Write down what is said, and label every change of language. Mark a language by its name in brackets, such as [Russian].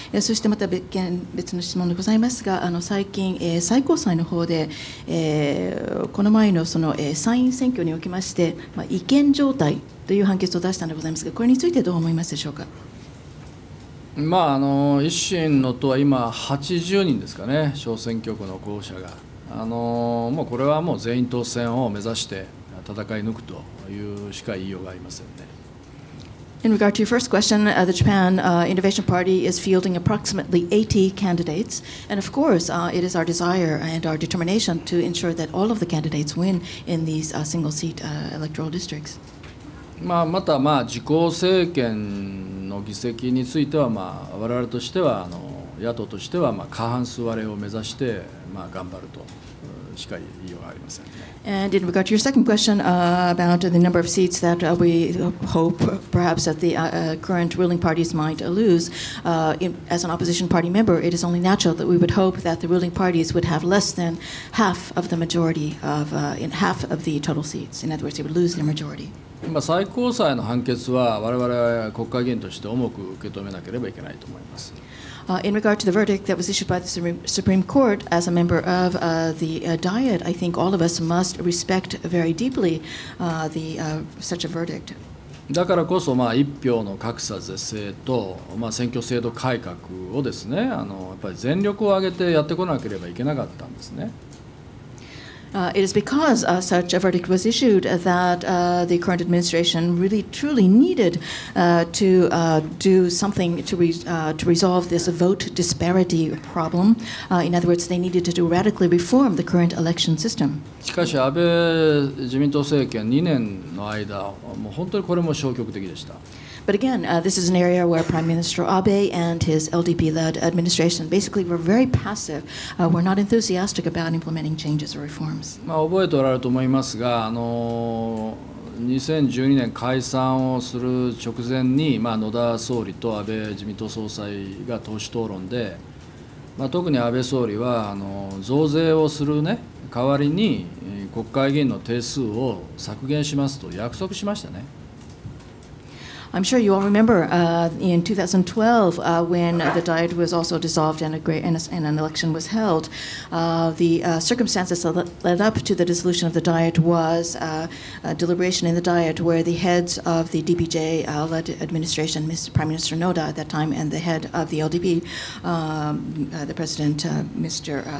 [Japanese] そしてまた別の質問でございますが、最近最高裁の方でこの前のその参院選挙におきまして違憲状態という判決を出したのでございますが、これについてどう思いますでしょうか。維新の党は今80人ですかね、小選挙区の候補者がもうこれはもう全員当選を目指して戦い抜くというしか言いようがありませんね。 [English] In regard to your first question, the Japan Innovation Party is fielding approximately 80 candidates. And of course, it is our desire and our determination to ensure that all of the candidates win in these single-seat electoral districts. [Japanese] また自公政権の議席については我々としては野党としては過半数割れを目指して頑張るとしか言いようがありませんね。 [English] And in regard to your second question about the number of seats that we hope perhaps that the current ruling parties might lose, as an opposition party member, it is only natural that we would hope that the ruling parties would have less than half of the majority in half of the total seats. In other words, they would lose their majority. [Japanese] 最高裁の判決は我々は国会議員として重く受け止めなければいけないと思います。 [English] In regard to the verdict that was issued by the Supreme Court, as a member of the Diet, I think all of us must respect very deeply such a verdict. [Japanese] だからこそ一票の格差是正と選挙制度改革をですね、やっぱり全力を挙げてやってこなければいけなかったんですね。 [English] It is because such a verdict was issued that the current administration really truly needed to do something to resolve this vote disparity problem. In other words, they needed to radically reform the current election system. [Japanese] しかし安倍自民党政権2年の間、もう本当にこれも消極的でした。 [English] But again, this is an area where Prime Minister Abe and his LDP-led administration basically were very passive, were not enthusiastic about implementing changes or reforms. [Japanese] 覚えておられると思いますが、2012年解散をする直前に、野田総理と安倍自民党総裁が党首討論で、特に安倍総理は増税をする、代わりに国会議員の定数を削減しますと約束しましたね。 [English] I'm sure you all remember in 2012 when the Diet was also dissolved and an election was held. The circumstances that led up to the dissolution of the Diet was a deliberation in the Diet where the heads of the DPJ-led administration, Prime Minister Noda at that time, and the head of the LDP, the President, Mr.